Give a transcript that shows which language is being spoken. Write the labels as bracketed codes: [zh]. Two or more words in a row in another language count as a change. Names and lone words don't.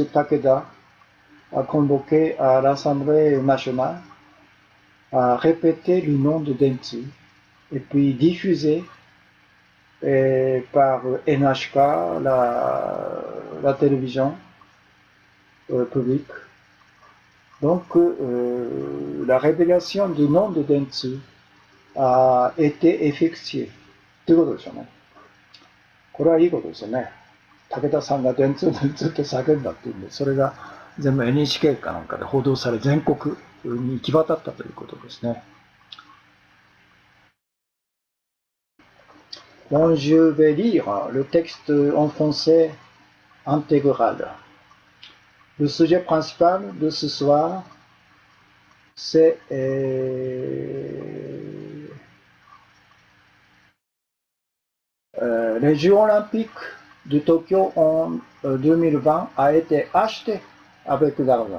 [fr] Takeda a convoqué à l'Assemblée nationale, a répété le nom de Dentsu et puis diffusé par NHK, la télévision publique. Donc, la révélation du nom de Dentsu a été effectuée. [ja] ということでしょうね。これはいいことですよね。武田さんが電通って叫んだっていうんで、それが全部 NHK かなんかで報道され、全国に行き渡ったということですね。 [fr] Bon, je vais lire le texte en français intégral. Le sujet principal de ce soir, c'est les Jeux olympiques de Tokyo en 2020 a été acheté avec l'argent.